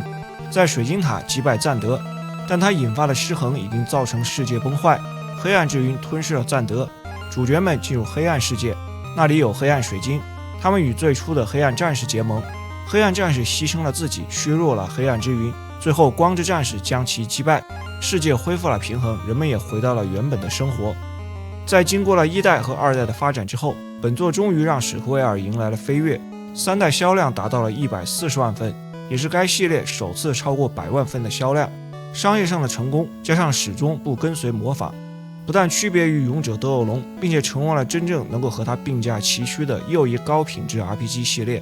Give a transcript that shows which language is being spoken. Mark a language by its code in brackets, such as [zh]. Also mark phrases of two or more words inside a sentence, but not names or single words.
[zh] 在水晶塔擊敗贊德，但它引發的失衡已經造成世界崩壞，黑暗之雲吞噬了贊德，主角們進入黑暗世界，那裡有黑暗水晶，他們與最初的黑暗戰士結盟，黑暗戰士犧牲了自己，削弱了黑暗之雲，最後光之戰士將其擊敗，世界恢復了平衡，人们也回到了原本的生活。在经過了1代和2代的发展之後，本作終於讓史克威爾迎來了飛躍，3代銷量達到了140萬份，也是該系列首次超過100萬份的銷量。商業上的成功加上始終不跟隨模仿， 不但區別於勇者鬥惡龍，並且成為了真正能夠和它並駕齊驅的又一高品質 RPG 系列。